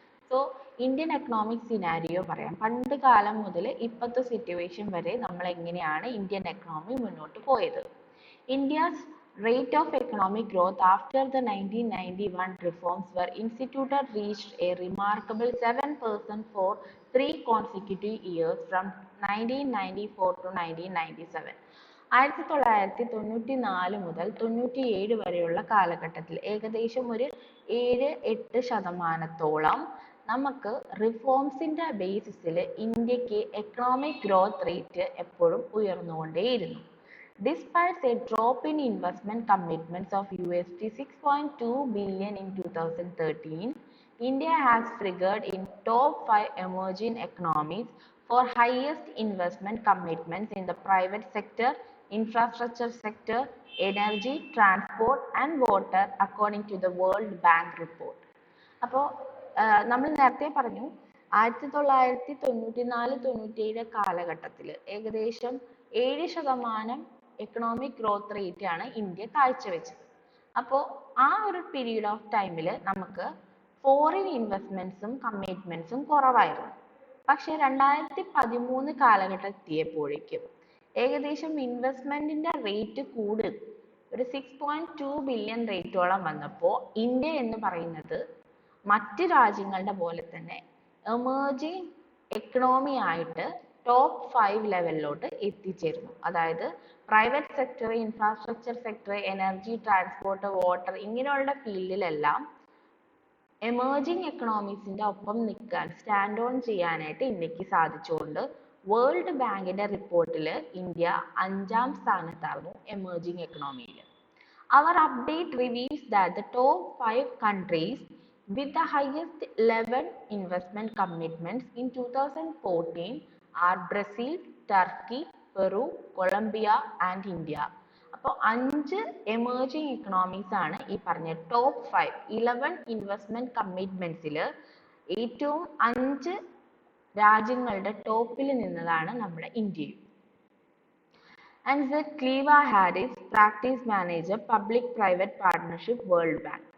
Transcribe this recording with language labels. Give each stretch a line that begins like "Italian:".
Malayalam: So Indian economic scenario പറയാം. പണ്ട് കാലം മുതൽ ഇപ്പോഴത്തെ സിറ്റുവേഷൻ വരെ നമ്മൾ എങ്ങനെയാണ് ഇന്ത്യൻ എക്കണോമി മുന്നോട്ട് പോയത്.
English: India's rate of economic growth after the 1991 reforms were instituted reached a remarkable 7% for 3 consecutive years from 1994 to 1997.
Malayalam: 1994 മുതൽ 97 വരെയുള്ള കാലഘട്ടത്തിൽ ഏകദേശം ഒരു 7-8% നമുക്ക് റിഫോംസിന്റെ ബേസിസിൽ ഇന്ത്യക്ക് എക്കണോമിക് ഗ്രോത്ത് റേറ്റ് എപ്പോഴും ഉയർന്നുകൊണ്ടേയിരുന്നു.
English: Despite a drop in investment commitments of $6.2 billion in 2013, India has figured in top 5 emerging economies for highest investment commitments in the private sector, infrastructure sector, energy, transport and water according to the World Bank report.
Malayalam: അപ്പോൾ നമ്മൾ നേരത്തെ പറഞ്ഞു 1994-97 കാലഘട്ടത്തിൽ ഏകദേശം 7% economic growth rate ആണ് India കാഴ്ചവെച്ചത്. അപ്പോൾ ആ ഒരു പീരീഡ് ഓഫ് ടൈമിൽ നമുക്ക് ഫോറിൻ ഇൻവെസ്റ്റ്മെന്റ്സും കമ്മിറ്റ്മെന്റ്സും കുറവായിരുന്നു. പക്ഷെ 2013 കാലഘട്ടം എത്തിയപ്പോഴേക്കും ഏകദേശം ഇൻവെസ്റ്റ്മെന്റിന്റെ റേറ്റ് കൂടുതൽ ഒരു 6.2 ബില്യൺ റേറ്റോളം വന്നപ്പോൾ ഇന്ത്യ എന്ന് പറയുന്നത് മറ്റ് രാജ്യങ്ങളുടെ പോലെ തന്നെ എമേർജിംഗ് എക്കണോമി ആയിട്ട് ടോപ്പ് 5 ലെവലിലോട്ട് എത്തിച്ചേരുന്നു. അതായത് private sector, infrastructure sector, energy, transport, water ഇങ്ങനെയുള്ള ഫീൽഡിലെല്ലാം എമേർജിംഗ് എക്കണോമീസിന്റെ ഒപ്പം നിൽക്കാൻ, സ്റ്റാൻഡ് ഓൺ ചെയ്യാനായിട്ട് ഇന്ത്യക്ക് സാധിച്ചുകൊണ്ട് വേൾഡ് ബാങ്കിന്റെ റിപ്പോർട്ടിൽ ഇന്ത്യ 5ാം സ്ഥാനത്തായിരുന്നു emerging എക്കണോമിയിൽ.
English: അവർ update reveals that the top 5 countries with the highest level investment commitments in 2014 are Brazil, Turkey, Peru, Colombia and India.
Malayalam: അപ്പോൾ 5 emerging economies ആണ് ഈ പറഞ്ഞ ടോപ്പ് 11 ഇൻവെസ്റ്റ്മെന്റ് കമ്മിറ്റ്മെന്റ്സിൽ ഏറ്റവും 5 രാജ്യങ്ങളുടെ ടോപ്പിൽ നിന്നതാണ് നമ്മുടെ ഇന്ത്യയും. And Z.
English: Cleva Harris, Practice Manager, Public Private Partnership, World Bank.